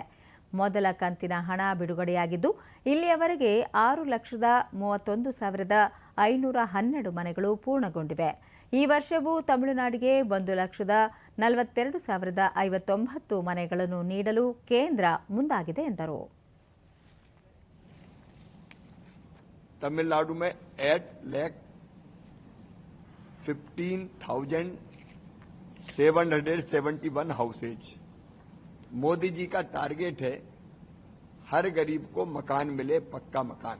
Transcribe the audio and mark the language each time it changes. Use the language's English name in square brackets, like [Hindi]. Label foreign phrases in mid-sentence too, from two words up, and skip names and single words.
[Kannada] ಮೊದಲ ಕಂತಿನ ಹಣ ಬಿಡುಗಡೆಯಾಗಿದ್ದು, ಇಲ್ಲಿಯವರೆಗೆ 6,31,512 ಮನೆಗಳು ಪೂರ್ಣಗೊಂಡಿವೆ. ಈ ವರ್ಷವೂ ತಮಿಳುನಾಡಿಗೆ 1,42,059 ಮನೆಗಳನ್ನು ನೀಡಲು ಕೇಂದ್ರ ಮುಂದಾಗಿದೆ ಎಂದರು. [Hindi] तमिलनाडु में 8,15,771 हाउसेज। मोदी जी का टारगेट है हर गरीब को मकान मिले, पक्का मकान।